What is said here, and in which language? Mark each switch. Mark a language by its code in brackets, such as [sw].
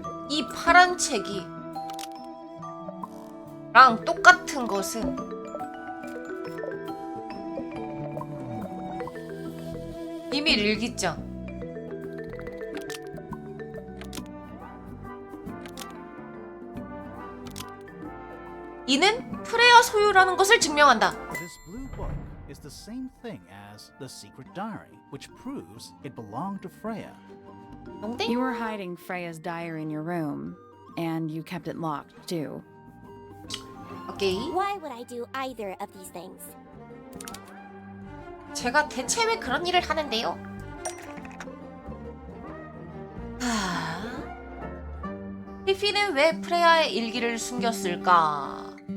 [ko] 이 파란 책이 랑 똑같은 것은 비밀 일기장. 이는 프레야 소유라는 것을 증명한다. [en] This blue book is the same thing as the secret diary, which proves it belonged to Freya. You were hiding Freya's diary in your room, and you kept it locked, too. 오케이. Why would I do either of these things? [ko] 제가 대체 왜 그런 일을 하는데요? 피피는 왜 프레야의 일기를 숨겼을까?